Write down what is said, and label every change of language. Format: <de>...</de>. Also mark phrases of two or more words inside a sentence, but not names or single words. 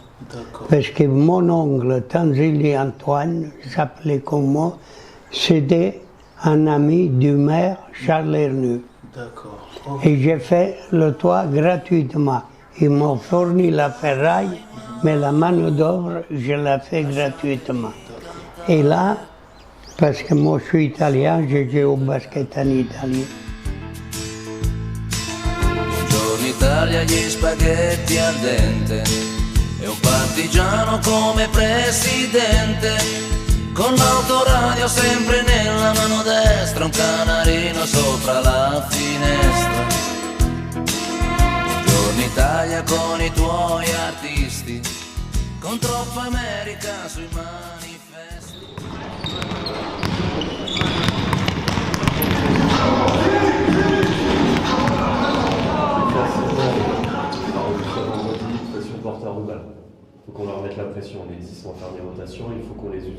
<fr>Parce que mon oncle, Tanzélie Antoine, s'appelait comme moi, c'était un ami du maire Charles Hernu. Et j'ai fait le toit gratuitement. Ils m'ont fourni la ferraille, mais la main d'œuvre, je l'ai fait gratuitement. Et là, parce que moi je suis italien, j'ai joué au basket en Italie.</fr> <it>Buongiorno Italia, gli spaghetti al dente e un partigiano come presidente, con l'autoradio sempre nella mano destra, un canarino sopra la finestra. Buongiorno Italia con i tuoi artisti, con troppa America sui manifesti.</it> <fr>Porte à Roubaix. Il faut qu'on leur mette la pression. Les 10 vont faire des rotations, il faut qu'on les use.</fr>